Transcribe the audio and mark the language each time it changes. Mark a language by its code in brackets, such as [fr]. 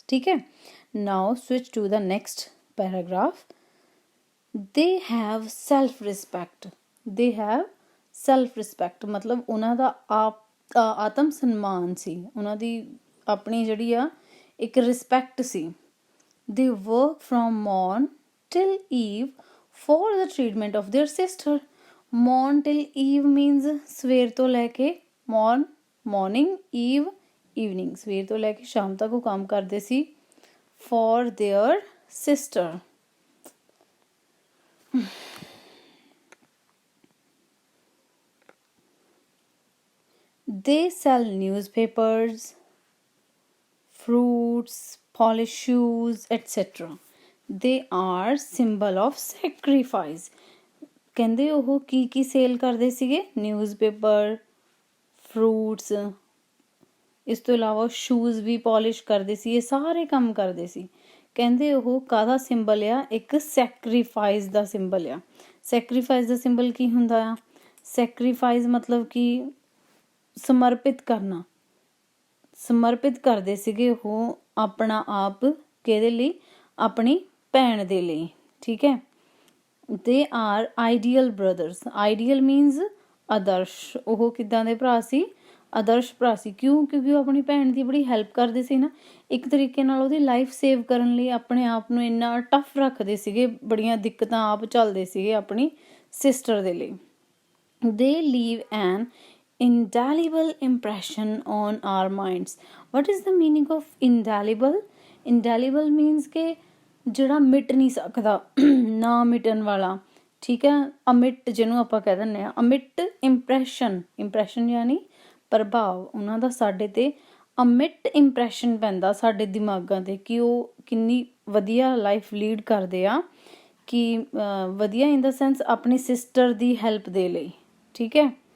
[en] ਠੀਕ ਹੈ, now switch to the next paragraph। they have self respect। [pa] they have self respect ਮਤਲਬ ਉਹਨਾਂ ਦਾ ਆਤਮ ਸਨਮਾਨ ਸੀ, ਉਹਨਾਂ ਦੀ ਆਪਣੀ ਜਿਹੜੀ ਆ ਇੱਕ respect ਸੀ। [en] they work from morn till eve for the treatment of their sister। morn till eve means [pa] ਸਵੇਰ ਤੋਂ ਲੈ ਕੇ morning, eve ਈਵਨਿੰਗ, ਸਵੇਰ ਤੋਂ ਲੈ ਕੇ ਸ਼ਾਮ ਤੱਕ ਉਹ ਕੰਮ ਕਰਦੇ ਸੀ for their sister. [en] they sell newspapers, fruits, polish shoes, etc। they are symbol of sacrifice। [pa] ਕਹਿੰਦੇ ਉਹ ਕੀ ਸੇਲ ਕਰਦੇ ਸੀਗੇ, ਨਿਊਜ਼ਪੇਪਰ, ਫਰੂਟਸ, ਇਸ ਤੋਂ ਇਲਾਵਾ ਸ਼ੂਜ਼ ਵੀ ਪੋਲਿਸ਼ ਕਰਦੇ ਸੀ, ਇਹ ਸਾਰੇ ਕੰਮ ਕਰਦੇ ਸੀ। ਕਹਿੰਦੇ ਉਹ ਕਾਹਦਾ ਸਿੰਬਲ ਆ, ਇੱਕ ਸੈਕਰੀਫਾਈਸ ਦਾ ਸਿੰਬਲ ਆ। ਸੈਕਰੀਫਾਈਸ ਦਾ ਸਿੰਬਲ ਕੀ ਹੁੰਦਾ ਆ, ਸੈਕਰੀਫਾਈਸ ਮਤਲਬ ਕਿ ਸਮਰਪਿਤ ਕਰਨਾ। ਸਮਰਪਿਤ ਕਰਦੇ ਸੀਗੇ ਉਹ ਆਪਣਾ ਆਪ, ਕਿਹਦੇ ਲਈ, ਆਪਣੀ ਭੈਣ ਦੇ ਲਈ। [en] ਠੀਕ ਹੈ, they are ideal brothers. [pa] Ideal means ਆਦਰਸ਼। ਉਹ ਕਿੱਦਾਂ ਦੇ ਭਰਾ ਸੀ, ਆਦਰਸ਼ ਭਰਾ ਸੀ। ਕਿਉਂਕਿ ਉਹ ਆਪਣੀ ਭੈਣ ਦੀ ਬੜੀ ਹੈਲਪ ਕਰਦੇ ਸੀ ਨਾ, ਇੱਕ ਤਰੀਕੇ ਨਾਲ ਉਹਦੀ ਲਾਈਫ ਸੇਵ ਕਰਨ ਲਈ ਆਪਣੇ ਆਪ ਨੂੰ ਇੰਨਾ ਟਫ ਰੱਖਦੇ ਸੀਗੇ, ਬੜੀਆਂ ਦਿੱਕਤਾਂ ਆਪ ਝੱਲਦੇ ਸੀਗੇ ਆਪਣੀ ਸਿਸਟਰ ਦੇ ਲਈ। [en] They leave an indelible impression on our minds। what is the meaning of indelible? [pa] indelible means ਕਿ ਜਿਹੜਾ ਮਿਟ ਨਹੀਂ ਸਕਦਾ, ਨਾ ਮਿਟਣ ਵਾਲਾ। ਠੀਕ ਹੈ, ਅਮਿਟ ਜਿਹਨੂੰ ਆਪਾਂ ਕਹਿ ਦਿੰਦੇ ਹਾਂ, ਅਮਿਟ ਇੰਪ੍ਰੈਸ਼ਨ। ਇੰਪ੍ਰੈਸ਼ਨ ਯਾਨੀ ਪ੍ਰਭਾਵ ਉਹਨਾਂ ਦਾ ਸਾਡੇ 'ਤੇ ਅਮਿਟ ਇੰਪ੍ਰੈਸ਼ਨ ਪੈਂਦਾ ਸਾਡੇ ਦਿਮਾਗਾਂ 'ਤੇ ਕਿ ਉਹ ਕਿੰਨੀ ਵਧੀਆ ਲਾਈਫ ਲੀਡ ਕਰਦੇ ਆ, ਕਿ ਵਧੀਆ ਇਨ ਦਾ ਸੈਂਸ ਆਪਣੀ ਸਿਸਟਰ ਦੀ ਹੈਲਪ ਦੇ ਲਈ। ਠੀਕ ਹੈ,